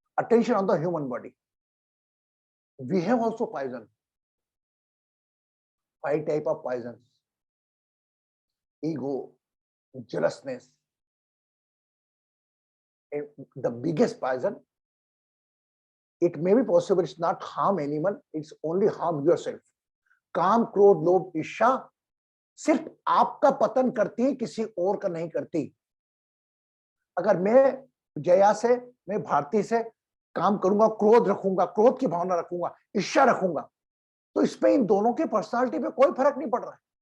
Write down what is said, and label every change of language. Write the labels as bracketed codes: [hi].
[en] Attention on the human body. We have also poison, 5 type of poison: ego, jealousness, and the biggest poison. It may be possible it's not harm anyone, it's only harm yourself. [hi] काम, क्रोध, लोभ, ईर्ष्या सिर्फ आपका पतन करती है, किसी और का नहीं करती। अगर मैं जया से, मैं भारती से काम करूंगा, क्रोध रखूंगा, क्रोध की भावना रखूंगा, ईर्ष्या रखूंगा, तो इसमें इन दोनों की पर्सनालिटी पे कोई फर्क नहीं पड़ रहा है।